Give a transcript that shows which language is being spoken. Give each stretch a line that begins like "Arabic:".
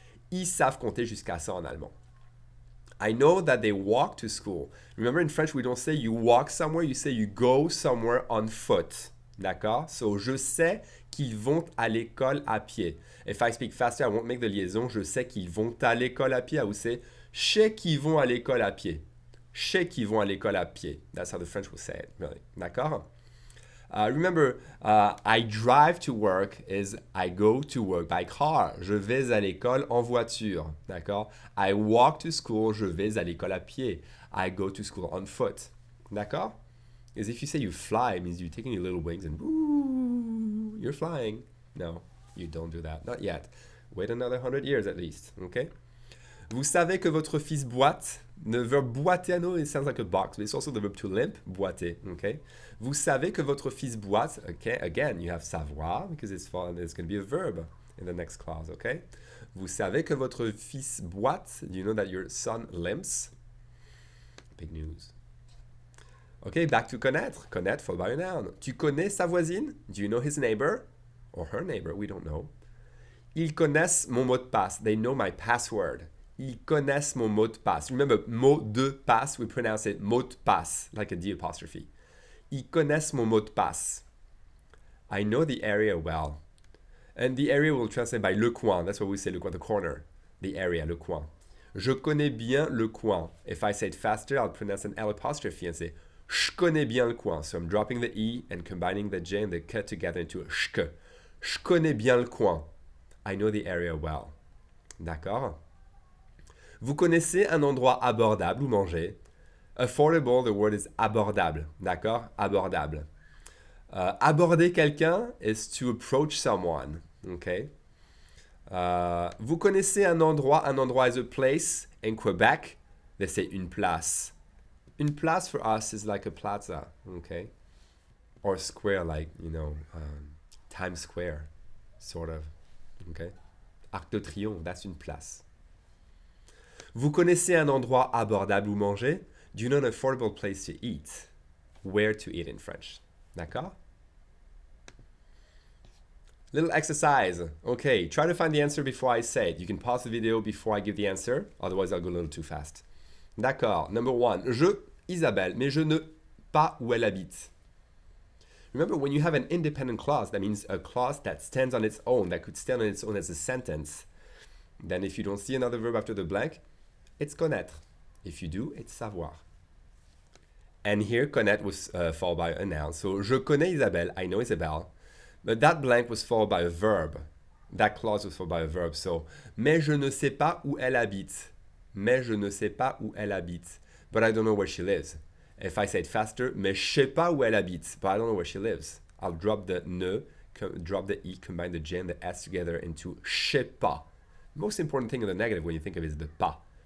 French: Ils savent compter jusqu'à 100 en allemand.
English: I know that they walk to school. Remember, in French, we don't say you walk somewhere, you say you go somewhere on foot.
French: D'accord? So, je sais qu'ils vont à l'école à pied.
English: If I speak faster, I won't make the liaison.
French: Je sais qu'ils vont à l'école à pied.
English: I will say,
French: je sais qu'ils vont à l'école à pied. Je sais qu'ils vont à l'école à pied.
English: That's how the French will say it, really.
French: D'accord?
English: Remember, I drive to work is I go to work by car.
French: Je vais à l'école en voiture. D'accord?
English: I walk to school.
French: Je vais à l'école à pied.
English: I go to school on foot. D'accord? Because if you say you fly, it means you're taking your little wings and woo, you're flying. No, you don't do that. Not yet. Wait another 100 years at least. Okay?
French: Vous savez que votre fils boite.
English: The verb boiter, I know it sounds like a box, but it's also the verb to limp, boiter, okay?
French: Vous savez que votre fils boite, okay?
English: Again, you have savoir, because it's going to be a verb in the next clause, okay?
French: Vous savez que votre fils boite.
English: Do you know that your son limps? Big news. Okay, back to connaître. Connaître followed by a noun.
French: Tu connais sa voisine?
English: Do you know his neighbor? Or her neighbor, we don't know.
French: Ils connaissent mon mot de passe.
English: They know my password.
French: Ils connaissent mon mot de passe.
English: Remember, mot de passe, we pronounce it mot de passe, like a D apostrophe.
French: Ils connaissent mon mot de passe.
English: I know the area well. And the area will translate by le coin. That's what we say, le coin, the corner. The area, le coin. Je connais bien le coin. If I say it faster, I'll pronounce an L apostrophe and say, je connais bien le coin. So I'm dropping the E and combining the J and the K together into a shk.
French: Je connais bien le coin.
English: I know the area well.
French: D'accord? Vous connaissez un endroit abordable où manger?
English: Affordable, the word is abordable.
French: D'accord?
English: Abordable. Aborder quelqu'un is to approach someone. Okay?
French: Vous connaissez un endroit?
English: Un endroit is a place. In Quebec, they say une place. Une place for us is like a plaza. Okay? Or square, like, Times Square, sort of. Okay? Arc de Triomphe, that's une place.
French: Vous connaissez un endroit abordable où manger?
English: Do you know an affordable place to eat? Where to eat in French?
French: D'accord?
English: Little exercise. Okay, try to find the answer before I say it. You can pause the video before I give the answer, otherwise I'll go a little too fast.
French: D'accord.
English: Number one.
French: Isabelle, mais je ne pas où elle habite.
English: Remember, when you have an independent clause, that means a clause that stands on its own, that could stand on its own as a sentence. Then if you don't see another verb after the blank, it's connaître. If you do, it's savoir. And here, connaître was followed by a noun. So,
French: je connais Isabelle,
English: I know Isabelle. But that blank was followed by a verb. That clause was followed by a verb.
French: So, mais je ne sais pas où elle habite. Mais je ne sais pas où elle habite.
English: But I don't know where she lives. If I say it faster,
French: mais je sais pas où elle habite.
English: But I don't know where she lives. I'll drop the ne, drop the E, combine the J and the S together into
French: je sais pas.
English: Most important thing in the negative when you think of it is the pas.